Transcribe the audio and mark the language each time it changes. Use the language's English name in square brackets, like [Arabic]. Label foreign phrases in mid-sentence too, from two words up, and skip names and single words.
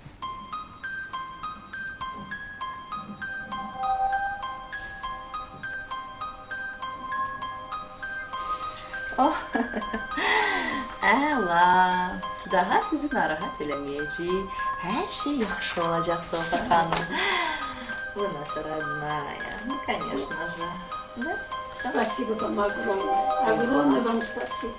[Azerbaijani] Oh, əla. Daha sizi narahat eləməyəcək. Hər şey yaxşı olacaq, Sofa xanım. [Russian] Вы наша родная. Ну, конечно же. Да? Спасибо вам огромное. Огромное вам спасибо.